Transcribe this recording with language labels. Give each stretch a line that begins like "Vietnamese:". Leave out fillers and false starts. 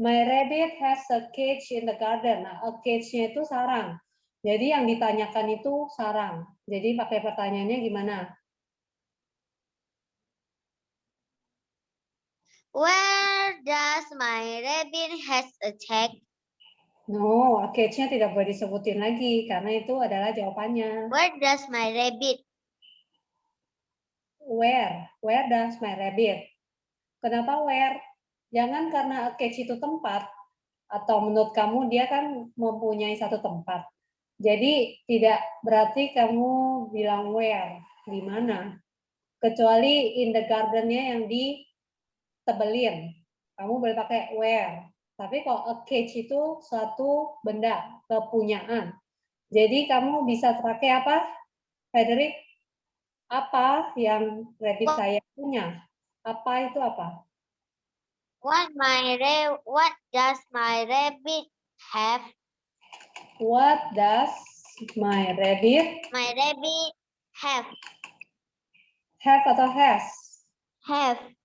English: My rabbit has a cage in the garden.
Indonesian: Nah,
English: a cage-
Indonesian: nya itu sarang. Jadi yang ditanyakan itu sarang. Jadi pakai pertanyaannya gimana?
English: Where does my rabbit has a check?
Indonesian: No,
English: a cage-
Indonesian: nya tidak boleh disebutin lagi karena itu adalah jawabannya.
English: Where does my rabbit? Where? Where does my rabbit?
Indonesian: Kenapa
English: where?
Indonesian: Jangan karena
English: a cage
Indonesian: itu tempat atau menurut kamu dia kan mempunyai satu tempat. Jadi tidak berarti kamu bilang where, di mana. Kecuali
English: in the garden-
Indonesian: nya yang ditebelin. Kamu boleh pakai where. Tapi kalau
English: a cage
Indonesian: itu suatu benda, kepunyaan. Jadi kamu bisa pakai apa, Frederick? Apa yang rabbit saya punya? Apa itu apa?
English: What does my rabbit have? What does my rabbit My rabbit have. have atau has? Have.